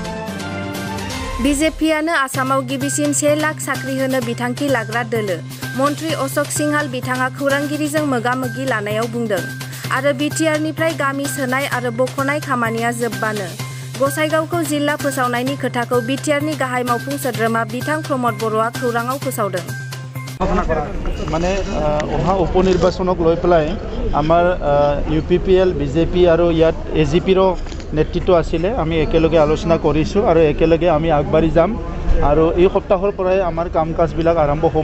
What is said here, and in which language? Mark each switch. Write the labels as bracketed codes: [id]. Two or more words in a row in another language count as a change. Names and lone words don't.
[brx] BJPआनो आसामाव गिबिसिन 1 लाख साख्रि होनो बिथांखि लाग्रा दोलो। मन्त्रि अशोक सिंहाल बिथाङा खौरांगिरिजों मोगा-मोगि लानायाव बुंदों। आरो BTRनिफ्राय गामि सोनाय आरो बख'नाय खामानिया जोबबानो गसाइगावखौ जिल्ला फोसावनायनि खोथाखौ BTRनि गाहाय मावफुं सोद्रोमा बिथां प्रमद बर'आ खौराङाव फोसावदों। [as] মানে অহা উপনিৰ্বাচনক লৈ পেলাই আমাৰ UPPL BJP আৰু ইয়াত AGPৰো নেতৃত্ব আছিলে। আমি একেলগে আলোচনা কৰিছোঁ আৰু একেলগে আমি আগবাঢ়ি যাম আৰু এই সপ্তাহৰ পৰাই আমাৰ কাম কাজবিলাক আৰম্ভ হ'ব।